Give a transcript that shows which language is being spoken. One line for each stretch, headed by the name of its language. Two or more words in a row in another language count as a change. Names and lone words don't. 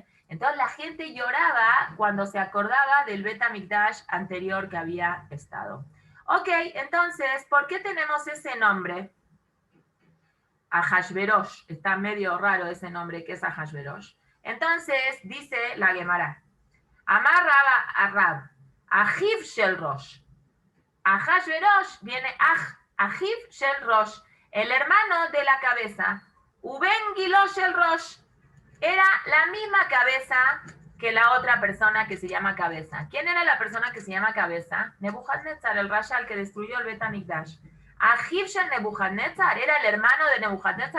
Spanish: Entonces la gente lloraba cuando se acordaba del
Hebrew: בית המקדש
Spanish: anterior que había estado. Ok, entonces, ¿por qué tenemos ese nombre? Ahashverosh. Está medio raro ese nombre que es Ahashverosh. Entonces, dice la Gemara.
Hebrew: אמר רב, אחיו של ראש. Ahashverosh viene אחיו של ראש,
Spanish: el hermano de la cabeza.
Hebrew: ובן גילו של ראש.
Spanish: Era la misma cabeza que la otra persona que se llama cabeza. ¿Quién era la persona que se llama cabeza? Nebuchadnezzar, el Rasha, el que destruyó el
Hebrew: בית המקדש. אחיו של נבוכדנצר,
Spanish: ¿era el hermano de Nebuchadnezzar?